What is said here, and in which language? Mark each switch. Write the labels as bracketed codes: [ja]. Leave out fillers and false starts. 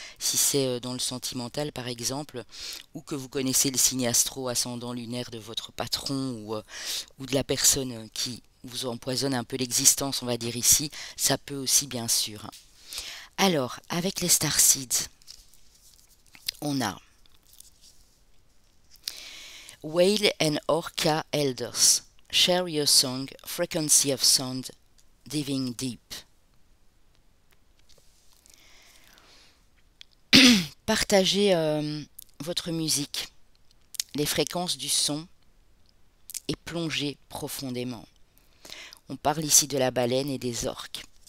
[fr] Si c'est dans le sentimental par exemple, ou que vous connaissez le signe astro ascendant lunaire de votre patron ou de la personne qui vous empoisonne un peu l'existence, on va dire ici, ça peut aussi bien sûr, hein. Alors, avec les starseeds, on a Whale and Orca Elders. [en] Share your song, frequency of sound, diving deep. [fr] Partagez votre musique, les fréquences du son et plongez profondément. On parle ici de la baleine et des orques.